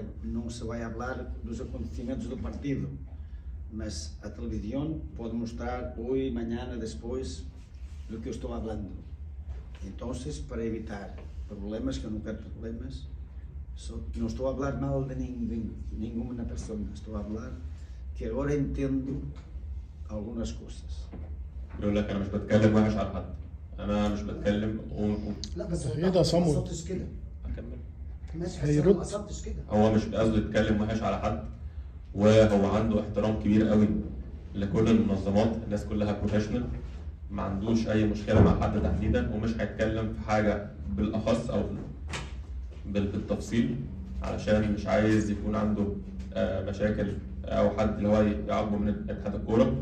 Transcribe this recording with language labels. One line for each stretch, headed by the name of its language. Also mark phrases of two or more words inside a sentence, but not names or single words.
Portuguese: Não se vai falar dos acontecimentos do partido, mas a televisão pode mostrar hoje, amanhã, depois do que eu estou falando. Então, para evitar problemas, que eu não quero problemas, não estou a falar mal de nenhuma pessoa, estou a falar que agora entendo algumas coisas.
Arabic: يقول لك انا مش بتكلم وحش على حد، انا مش بتكلم لا بس هي ده صمود. ما قصدتش كده. اكمل. ماشي هيرد. ما قصدتش كده. هو مش قصده يتكلم وحش على حد، وهو عنده احترام كبير قوي لكل المنظمات. الناس كلها بروفيشنال، ما عندوش اي مشكله مع حد تحديدا، ومش هيتكلم في حاجه بالاخص او بالتفصيل علشان مش عايز يكون عنده مشاكل او حد اللي هو يعاقبه من اتحاد الكوره.